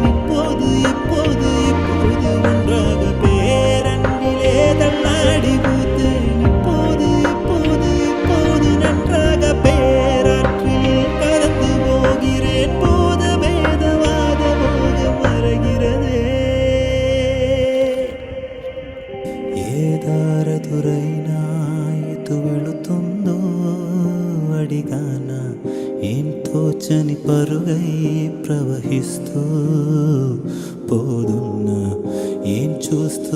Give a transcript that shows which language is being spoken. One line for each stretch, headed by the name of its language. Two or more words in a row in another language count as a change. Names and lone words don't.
Tamil: இப்போது இப்போது இப்போது ஒன்றாக பேரன்பிலே தள்ளாடி பூத்தேன். இப்போது இப்போது இப்போது நன்றாக பேராற்றில் கலந்து போகிறேன். போத வேதவாத போகம் மறைகிறதே.
Telugu: ఏదారదురైనా ఎటు వెళుతుందో అడిగాన, ఏం తోచని పరుగై ప్రవహిస్తూ పోదున్నా, ఏం చూస్తూ